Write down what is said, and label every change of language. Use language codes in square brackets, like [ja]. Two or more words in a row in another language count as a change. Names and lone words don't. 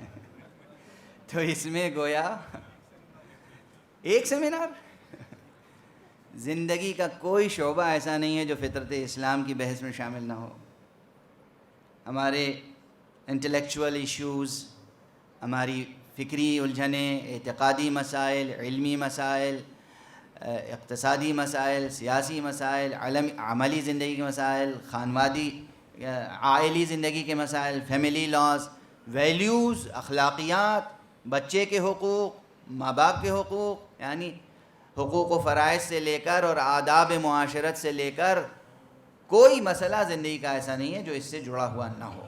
[ur] تو اس میں گویا ایک سیمینار، زندگی کا کوئی شعبہ ایسا نہیں ہے جو فطرت اسلام کی بحث میں شامل نہ ہو. ہمارے [en] intellectual issues, [ur] ہماری فکری الجھنیں، اعتقادی مسائل، علمی مسائل، اقتصادی مسائل، سیاسی مسائل، عملی زندگی کے مسائل، خانوادی عائلی زندگی کے مسائل، [en] family laws, [ur] ویلیوز، اخلاقیات، بچے کے حقوق، ماں باپ کے حقوق، یعنی حقوق و فرائض سے لے کر اور آداب معاشرت سے لے کر کوئی مسئلہ زندگی کا ایسا نہیں ہے جو اس سے جڑا ہوا نہ ہو.